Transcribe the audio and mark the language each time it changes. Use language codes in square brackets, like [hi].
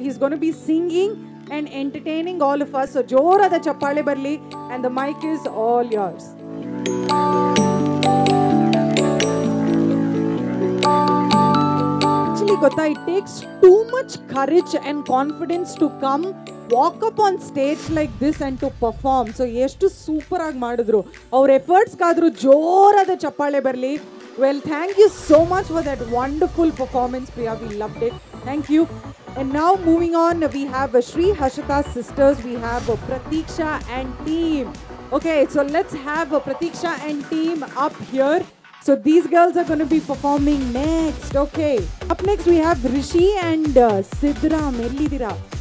[en] He's going to be singing and entertaining all of us. [kn] So ಜೋರಾದ ಚಪ್ಪಾಳೆ ಬರಲಿ. [en] And the mic is all yours. [kn] ಗೊತ್ತಾ, [en] it takes too much courage and confidence to come walk up on stage like this and to perform. [kn] So ಎಷ್ಟು super ಆಗಿ ಮಾಡಿದ್ರು. ಅವ್ರ ಎಫರ್ಟ್ಸ್ಗಾದ್ರೂ ಜೋರಾದ ಚಪ್ಪಾಳೆ ಬರಲಿ. [en] Well, thank you so much for that wonderful performance, Priya. We loved it. Thank you. And now moving on, we have Shri Harshita sisters. We have Pratiksha and team. Okay, so let's have Pratiksha and team up here. So these girls are going to be performing next. Okay. Up next we have Rishi and Sidram. [kn] Ellidira.